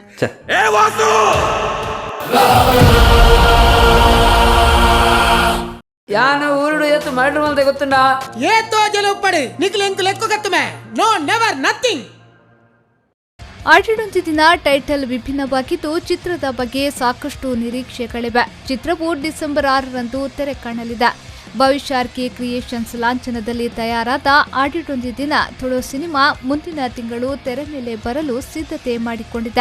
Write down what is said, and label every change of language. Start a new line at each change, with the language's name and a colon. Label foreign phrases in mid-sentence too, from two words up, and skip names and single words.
Tulu: ಯಾನ ಊರುಡು ಎತ್ತು ಮರಡು ಅಂತ ಗೊತ್ತುಂಡ ಏತೋ ಜಲುಪ್ಪಡು ನಿಖಿಲ್ ಎಂಕು ಲೆಕ್ಕ ಕತ್ತುಮೆ
English: no never nothing.
Kannada: ಆಟಿಟೊಂಚಿ ದಿನ ಟೈಟಲ್ ವಿಭಿನ್ನವಾಗಿದ್ದು ಚಿತ್ರದ ಬಗ್ಗೆ ಸಾಕಷ್ಟು ನಿರೀಕ್ಷೆಗಳಿವೆ. ಚಿತ್ರವು ಡಿಸೆಂಬರ್ 6ರಂದು ತೆರೆ ಕಾಣಲಿದೆ. ಭವಿಷ್ಯ ಆರ್ಕೆ ಕ್ರಿಯೇಷನ್ಸ್ ಲಾಂಛನದಲ್ಲಿ ತಯಾರಾದ ಆಟಿಟೊಂಚಿ ದಿನ ತುಳು ಸಿನಿಮಾ ಮುಂದಿನ ತಿಂಗಳು ತೆರೆ ಮೇಲೆ ಬರಲು ಸಿದ್ಧತೆ ಮಾಡಿಕೊಂಡಿದೆ.